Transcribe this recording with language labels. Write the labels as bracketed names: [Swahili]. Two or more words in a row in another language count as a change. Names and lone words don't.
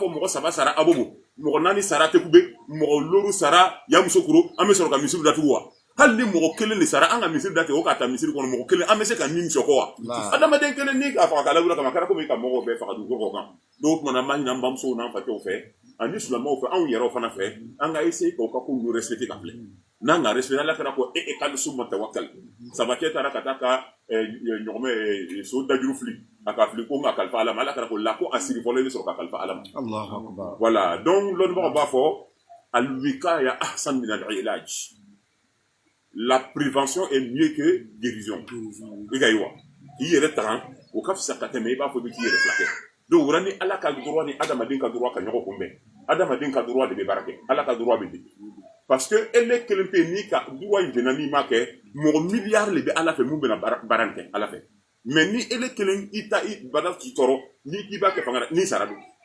[Bambara] fɔ mɔgɔ 3 sara abobo mɔgɔ 4 sara tekube mɔgɔ loro sara yamusokoro an bɛ sɔrɔ ka misiri datugu wa hali ni mɔgɔ kelen de sara an ka misiri datugu o ka taa misiri kɔnɔ mɔgɔ kelen an bɛ se ka min sɔkɔ wa adamaden kelen ni k'a faga k'a lawuli kama kɛra komi ka mɔgɔw bɛɛ faga dugukolo kan donc o tuma na an b'a ɲini an bamusow n'an fakɛw fɛ ani silamɛw fɛ anw yɛrɛw fana fɛ an ka essayer k'o ka ko ninnu respecter ka filɛ n'an ka respecter ala kɛra ko kalisu ma tawakkal sabakɛ taara ka taa ka ɲɔgɔmɛ so dajuru fili a ka fili ko n ka kalifa ala ma ala kɛra ko la ko a siri fɔlɔ i bɛ sɔrɔ ka kalifa ala ma voilà donc lɔnnibagaw b'a fɔ [Arabic] الوقاية أحسن من العلاج [French] la prévention est mieux que guérison [Bambara] i ka ye wa k'i yɛrɛ tagan o ka fisa ka tɛmɛ i b'a fɔ i bɛ k'i yɛrɛ filakɛ donc wala ni ala ka droit ni adamaden ka droit ka ɲɔgɔn kunbɛn adamaden ka droit de bɛ baara kɛ ala ka droit bɛ di [French] parce que [Bambara] ele kelen pe n'i ka droit in jɛna n'i ma kɛ mɔgɔ miliyari de bɛ ala fɛ mun bɛna baara in kɛ ala fɛ mais ni ele kelen i ta i bana k'i tɔɔrɔ ni k'i b'a kɛ fanga n'i sara don